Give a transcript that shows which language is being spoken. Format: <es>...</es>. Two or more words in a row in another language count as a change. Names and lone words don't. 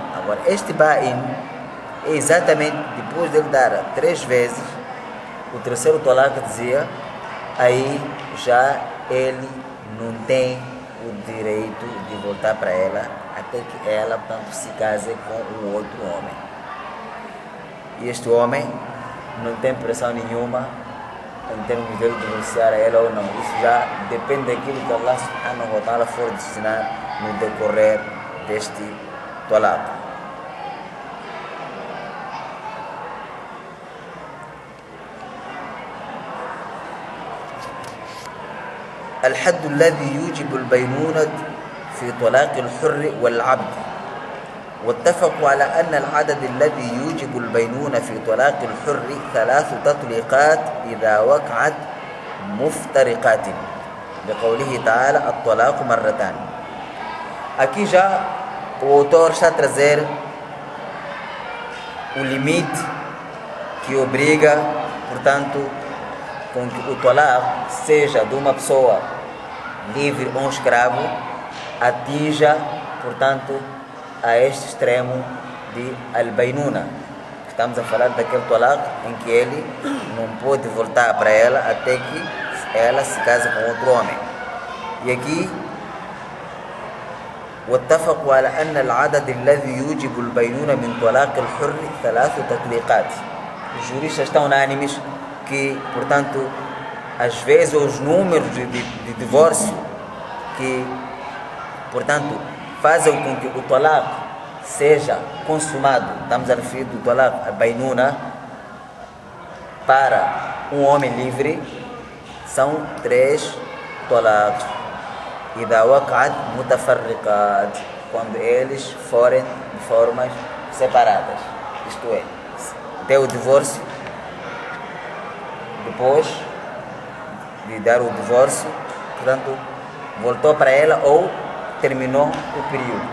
<pt>Agora, este ba'in é exatamente depois de ele dar 3 vezes, o terceiro talaq dizia, aí já ele não tem o direito de voltar para ela até que ela, portanto, se case com um outro homem. E este homem não tem pressão nenhuma em termos de ele divorciar a ela ou não. Isso já depende daquilo que Allah</pt> <ar>سبحانه وتعالى</ar> <pt>for decidir no decorrer deste talaq.</pt> <ar>الحد الذي يوجب البينونة في طلاق الحر والعبد واتفقوا على أن العدد الذي يوجب البينونة في طلاق الحر 3 تطليقات إذا وقعت مفترقات لقوله تعالى الطلاق مرتان.</ar> <pt>Aqui já o autor está a trazer o limite que obriga, portanto, com que o talaq seja de uma pessoa livre ou um escravo, atinja, portanto, a este extremo de al-baynuna. Estamos a falar daquele talaq em que ele não pode voltar para ela até que ela se casa com outro homem. E aqui</pt> <ar>واتفقوا على أن العدد الذي يوجب البينونة من طلاق الحر 3 تطليقات.</ar> <pt>Os juristas estão unânimes que, portanto, às vezes os números de divórcio que, portanto, fazem com que o talaq seja consumado, estamos a referir do talaq a bainuna, para um homem livre, são 3 talaqs.</pt> <ar>إذا وقعت متفرقات,</ar> <pt>quando eles forem de formas separadas, isto é, deu o divórcio, depois de dar o divórcio, portanto, voltou para ela ou terminou o período.</pt>